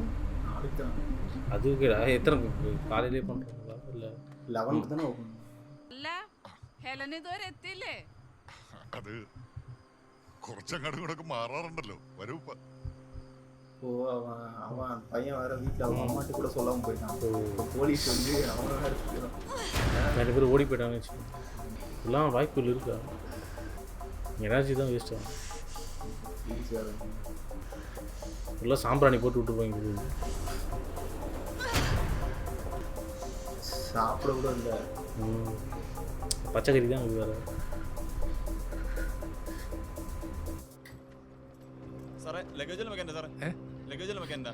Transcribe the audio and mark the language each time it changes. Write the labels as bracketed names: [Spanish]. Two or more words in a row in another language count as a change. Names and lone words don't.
[Tamil] அது எத்தனை காலையிலே பண்ணுறாங்களா இல்லை 11 தானே ஓப்பன்? [Malayalam] അല്ല ഹെലൻ ഇതുവരെ എത്തിയില്ലേ? അത് കുറച്ചങ്ങോട്ടും കൂടെ മാറാറുണ്ടല്ലോ. വരൂ [Tamil] இப்போ அவன் பையன் வேற வீட்டில் அவங்க அம்மாட்டு கூட சொல்லாமல் போயிட்டான். இப்போ போலீஸ் வந்து அவனை வேற எடுத்துக்கிறான். நிறைய பேர் ஓடி போயிட்டாங்கன்னு வச்சுக்கோங்க. இதெல்லாம் வாய்ப்புகள் இருக்கா? எனர்ஜி தான் வேஸ்ட் ஆகும். ஃபுல்லாக சாம்பிராணி போட்டு விட்டுருப்பாங்க. சாப்பிட கூட இல்லை. பச்சைக்கறி தான் இது வேறு. [Malayalam] സാറേ ലഗേജിൽ വെക്കണ്ട സാറേ, ലഗേജിൽ വെക്കണ്ട